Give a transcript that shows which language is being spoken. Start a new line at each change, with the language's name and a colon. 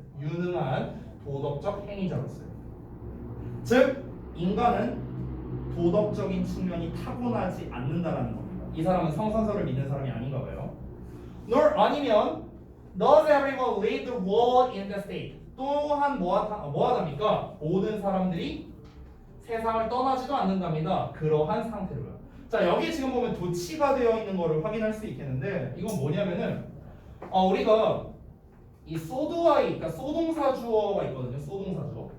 Korean: 유능한 도덕적 행위자로서요. 즉, 인간은 도덕적인 측면이 타고나지 않는다라는 겁니다. 이 사람은 성선설을 믿는 사람이 아닌가 봐요.
English: nor
Korean: 아니면
English: does everyone leave the world in the state.
Korean: 또한 뭐하답니까? 모든 사람들이 세상을 떠나지도 않는답니다. 그러한 상태로요. 자, 여기 지금 보면 도치가 되어 있는 거를 확인할 수 있겠는데 이건 뭐냐면은 우리가 이 소드와이, 그러니까 소동사 주어가 있거든요. 소동사 주어.